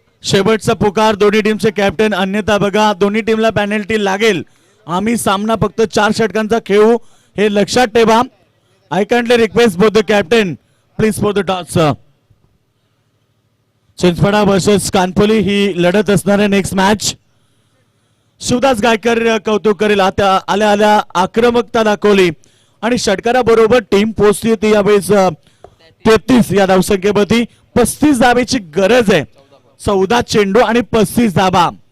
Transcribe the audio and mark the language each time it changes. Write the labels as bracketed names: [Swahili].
[Marathi] शेवटचा पुकार दोन्ही टीमचे कॅप्टन. अन्यथा बघा दोन्ही टीमला पेनल्टी लागेल. आम्ही सामना फक्त 4 षटकांचा खेळू हे लक्षात ठेवा. [English] I kindly request for the captain please for the toss. [Marathi] Chinchpada versus Kanpoli ही लढत असणार आहे नेक्स्ट मॅच. शिवदास गायकर कौतुक करेल. आता आल्या आल्या आक्रमकता दाखवली आणि षटकाराबरोबर टीम पोहोचली होती यावेळेस 33 या धावसंख्येवरती. 35 धावेची गरज आहे. 14 चेंडू आणि 35 धाबा.